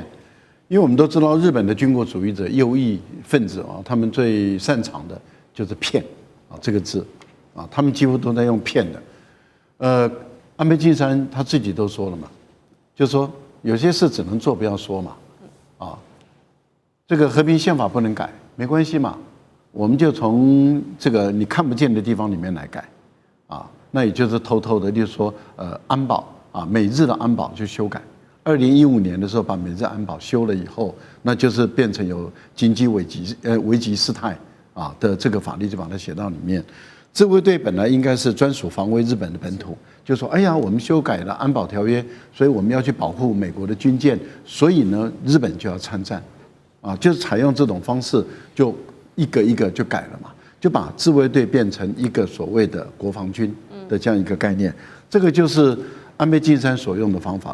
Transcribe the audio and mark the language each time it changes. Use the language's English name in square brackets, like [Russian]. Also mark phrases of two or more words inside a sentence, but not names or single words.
[Chinese] 因為我們都知道，日本的軍國主義者、右翼分子啊，他們最擅長的就是騙啊這個字啊，他們幾乎都在用騙的。安倍晉三他自己都說了嘛，就是說有些事只能做不要說嘛，啊，這個和平憲法不能改，沒關係嘛，我們就從這個你看不見的地方裡面來改，啊，那也就是偷偷的，就是說安保啊，美日的安保就修改。2015年的時候把美日安保修了以後，那就是變成有緊急危急事態啊的這個法律就把它寫到裡面。自衛隊本來應該是專屬防衛日本的本土，就說哎呀，我們修改了安保條約，所以我們要去保護美國的軍艦，所以呢，日本就要參戰，啊，就是採用這種方式，就一個一個就改了嘛，就把自衛隊變成一個所謂的國防軍的這樣一個概念，這個就是安倍晉三所用的方法。